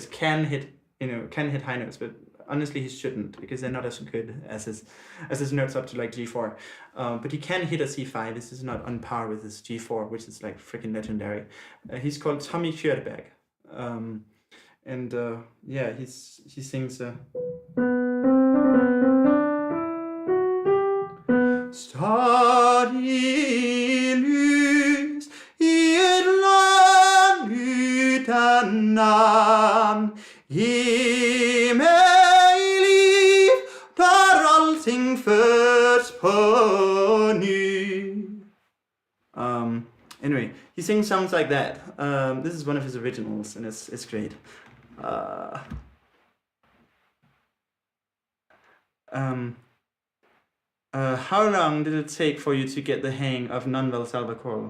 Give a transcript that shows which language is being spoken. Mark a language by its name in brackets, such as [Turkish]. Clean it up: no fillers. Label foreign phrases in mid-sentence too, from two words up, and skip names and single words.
[English] Can hit high notes, but honestly he shouldn't, because they're not as good as his notes up to like G4. But he can hit a C5. This is not on par with his G4, which is like freaking legendary. He's called Tommy Kjørberg. And yeah, he sings [Norwegian] Stadig lys i et land uten navn, gi meg liv der allting føds på ny. [English] Anyway, he sings songs like that. This is one of his originals, and it's great. How long did it take for you to get the hang of non-valsalva choral?